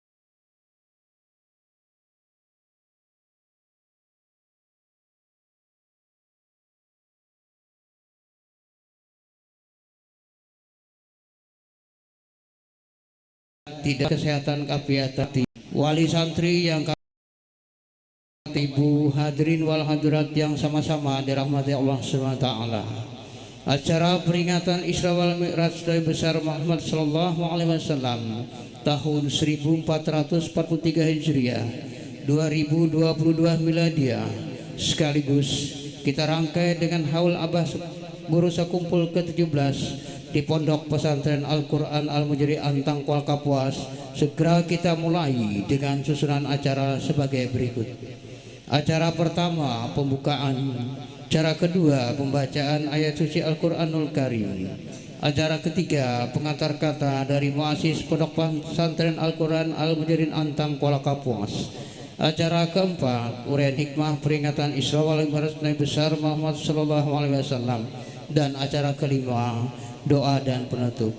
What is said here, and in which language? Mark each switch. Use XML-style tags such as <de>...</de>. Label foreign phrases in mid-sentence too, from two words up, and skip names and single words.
<id>tidak kesehatan kafiatan, wali santri yang ibu</id> <ar>hadirin wal hadirat</ar> <id>yang sama-sama dirahmati</id> <ar>Allah Subhanahu wa taala.</ar> <id>Acara peringatan</id> <ar>Isra wal Mi'raj</ar> <id>Nabi besar Muhammad</id> <ar>sallallahu alaihi wasallam</ar> <id>tahun 1443 Hijriah 2022 Miladiah sekaligus kita rangkai dengan haul Abah Guru Sakumpul ke-17 di Pondok Pesantren Al-Quran Al-Mujri Antang Kuala Kapuas. Segera kita mulai dengan susunan acara sebagai berikut. Acara pertama pembukaan, acara kedua pembacaan ayat suci</id> <ar>Al-Quranul Karim,</ar> <id>acara ketiga pengantar kata dari muassis Pondok Pesantren Al-Quran Al-Mujri Antang Kuala Kapuas, acara keempat uraian hikmah peringatan</id> <ar>Isra wal Mi'raj</ar> <id>Nabi besar Muhammad</id> <ar>sallallahu alaihi wasallam,</ar> <id>dan acara kelima doa dan penutup.</id>